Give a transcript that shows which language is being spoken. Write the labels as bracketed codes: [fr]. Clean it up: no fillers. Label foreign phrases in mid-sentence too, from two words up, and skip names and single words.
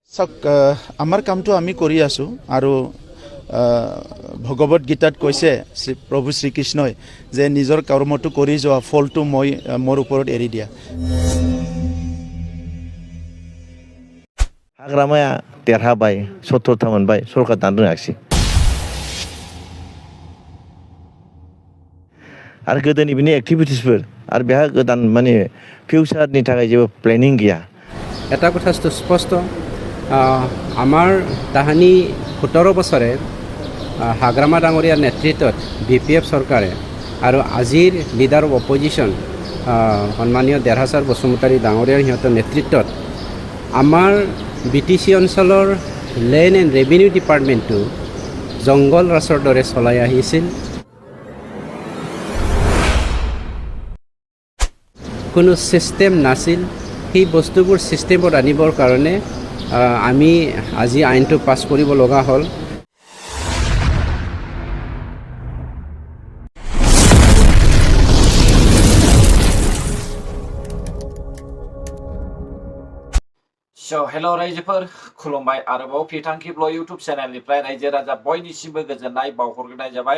[as] চাওক আমাৰ কামটো আমি কৰি আছোঁ আৰু ভগৱত গীতাত কৈছে প্ৰভু শ্ৰীকৃষ্ণই যে নিজৰ কৰ্মটো কৰি যোৱা ফলটো মোৰ ওপৰত এৰি দিয়া। [brx] Hagramaya देरहाबाय 70 मोनबाय सरकार दानो रोङाखिसै आरो गोदोनि बिनि एक्टिभिटिसफोर आरो बेहा गोदान माने फिउचारनि थाखाय जेबो प्लेनिं गैया। [as] এটা কথা স্পষ্ট আমাৰ তাহানি 17 বছৰে হাগ্ৰামা ডাঙৰীয়াৰ নেতৃত্বত বিপিএফ চৰকাৰে আৰু আজিৰ [en] leader of opposition [as] সন্মানীয় দেৰহাছাৰ বসুমতাৰী ডাঙৰীয়াৰ সিহঁতৰ নেতৃত্বত আমাৰ বিটিচি অঞ্চলৰ [en] land and revenue departmentটো [as] জংগল ৰাজৰ দৰে চলাই আহিছিল। কোনো চিষ্টেম নাছিল। সেই বস্তুবোৰ চিষ্টেমত আনিবৰ কাৰণে আমি আজি আইনটো পাছ কৰিব লগা হ'ল। [brx] हेलो रायजोफोर खुलुमबाय आरोबाव फिथांखिब्ल इउट्यूब चेनेलनिफ्राय रायजो राजा बयनिसिमबो गोजोननाय बावहरग्रोनाय जाबाय।